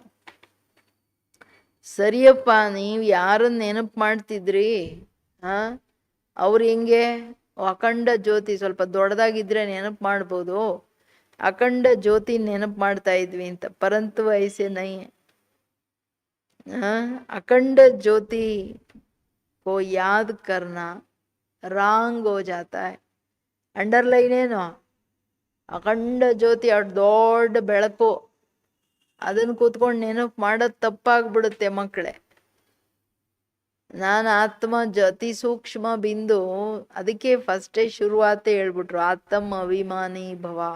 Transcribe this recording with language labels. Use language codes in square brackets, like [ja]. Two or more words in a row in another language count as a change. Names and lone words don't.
[kn] ಸರಿಯಪ್ಪ, ನೀವು ಯಾರನ್ನ ನೆನಪು ಮಾಡ್ತಿದ್ರಿ? ಅವ್ರು ಹೆಂಗೆ ಅಖಂಡ ಜ್ಯೋತಿ, ಸ್ವಲ್ಪ ದೊಡ್ಡದಾಗಿದ್ರೆ ನೆನಪು ಮಾಡ್ಬೋದು, ಅಖಂಡ ಜ್ಯೋತಿ ನೆನಪು ಮಾಡ್ತಾ ಇದ್ವಿ ಅಂತ. [hi] परंतु ऐसे नहीं, अखंड ज्योति को याद करना रांग हो जाता है. [kn] ಅಂಡರ್ಲೈನ್ ಏನು? ಅಖಂಡ ಜ್ಯೋತಿ ದೊಡ್ಡ ಬೆಳಕು, ಅದನ್ನು ಕೂತ್ಕೊಂಡು ನೆನಪು ಮಾಡೋದು ತಪ್ಪಾಗ್ಬಿಡುತ್ತೆ ಮಕ್ಕಳೇ. ನಾನು ಆತ್ಮ ಅತಿ ಸೂಕ್ಷ್ಮ ಬಿಂದು, ಅದಕ್ಕೆ ಫಸ್ಟೇ ಶುರುವಾತೇ ಹೇಳ್ಬಿಟ್ರು, ಆತ್ಮ ಅಭಿಮಾನಿ ಭವ.